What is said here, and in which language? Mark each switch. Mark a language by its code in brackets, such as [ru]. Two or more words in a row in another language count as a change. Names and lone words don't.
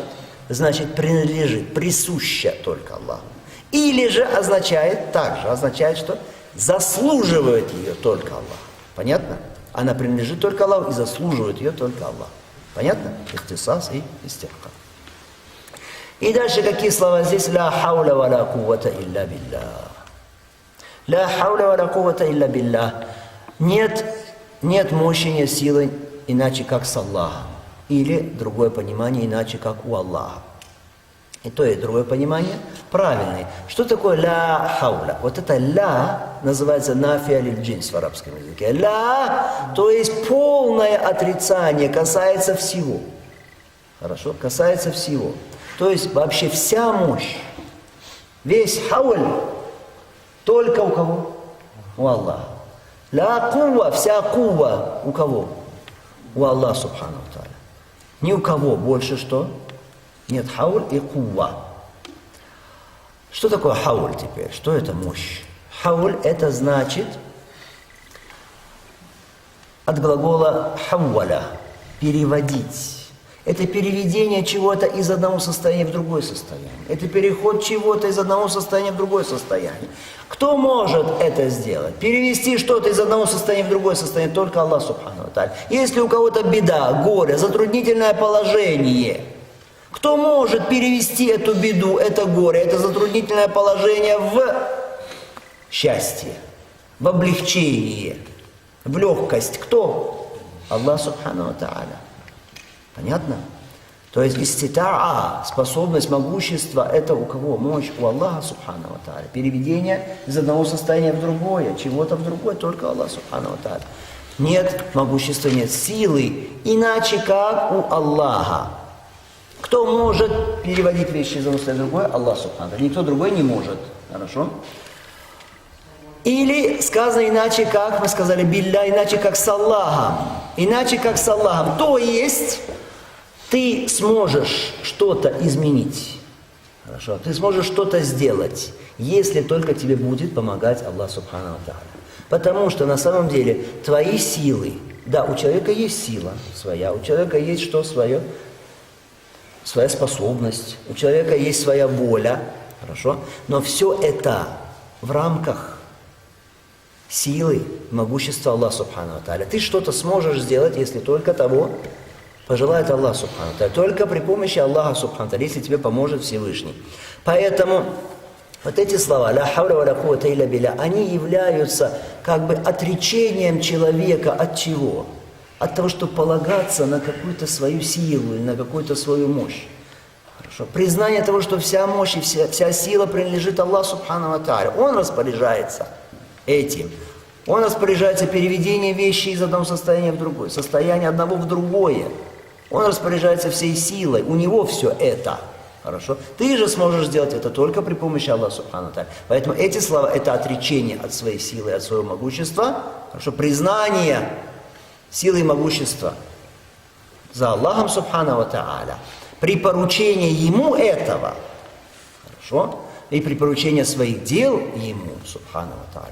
[ru] Значит, принадлежит, присуща только Аллаху. Или же означает, также означает, что заслуживает ее только Аллах. Понятно? Она принадлежит только Аллаху и заслуживает ее только Аллах. Понятно? Ихтисас и истихкак. И дальше какие слова здесь? [ar] لا حول ولا قوة إلا بالله. لا حول ولا قوة إلا بالله. [ru] Нет мощи, нет силы, иначе как с Аллахом. Или другое понимание, иначе как у Аллаха. И то, и другое понимание правильное. Что такое [ar] لا حول? [ru] Вот это ля называется [ar] نافية للجنس [ru] в арабском языке. Ля, то есть полное отрицание, касается всего. Хорошо? Касается всего. То есть вообще вся мощь, весь хауль, только у кого? У Аллаха. [ar] لا قوة, [ru] вся кува у кого? У Аллаха [ar] سبحانه تعالى. [ru] Ни у кого больше что? Нет хауль и кува. Что такое хауль теперь? Что это мощь? Хауль это значит от глагола хавваля переводить. Это переведение чего-то из одного состояния в другое состояние. Это переход чего-то из одного состояния в другое состояние. Кто может это сделать? Перевести что-то из одного состояния в другое состояние? Только Аллах [ar] سبحانه وتعالى. [ru] Если у кого-то беда, горе, затруднительное положение, кто может перевести эту беду, это горе, это затруднительное положение в счастье, в облегчение, в легкость? Кто? Аллах [ar] سبحانه وتعالى. [ru] Понятно? То есть иститаа, способность, могущество, это у кого? Мощь у Аллаха [ar] سبحانه وتعالى. [ru] Переведение из одного состояния в другое, чего-то в другое, только Аллах [ar] سبحانه وتعالى. [ru] Нет могущества, нет силы, иначе как у Аллаха. Кто может переводить вещи из одного состояния в другое? Аллах [ar] سبحانه وتعالى. [ru] Никто другой не может. Хорошо? Или сказано иначе, как мы сказали, билля, иначе как с Аллахом. Иначе как с Аллахом. То есть ты сможешь что-то изменить. Хорошо? Ты сможешь что-то сделать, если только тебе будет помогать Аллах [ar] سبحانه وتعالى. [ru] Потому что на самом деле твои силы, да, у человека есть сила своя, у человека есть что свое? Своя способность, у человека есть своя воля. Хорошо? Но все это в рамках силы, могущества Аллаха [ar] سبحانه وتعالى. [ru] Ты что-то сможешь сделать, если только того пожелает Аллах [ar] سبحانه وتعالى. [ru] Только при помощи Аллаха [ar] سبحانه وتعالى, [ru] если тебе поможет Всевышний. Поэтому вот эти слова [ar] «لا حول ولا قوة إلا بالله», [ru] они являются как бы отречением человека от чего? От того, чтобы полагаться на какую-то свою силу или на какую-то свою мощь. Хорошо? Признание того, что вся мощь и вся сила принадлежит Аллаху [ar] سبحانه وتعالى. [ru] Он распоряжается этим. Он распоряжается переведением вещей из одного состояния в другое, состояние одного в другое. Он распоряжается всей силой, у него все это. Хорошо? Ты же сможешь сделать это только при помощи Аллаха [ar] سبحانه وتعالى. [ru] Поэтому эти слова это отречение от своей силы, от своего могущества. Хорошо? Признание силы и могущества за Аллахом [ar] سبحانه وتعالى. [ru] При поручении ему этого. Хорошо? И при поручении своих дел ему [ar] سبحانه وتعالى.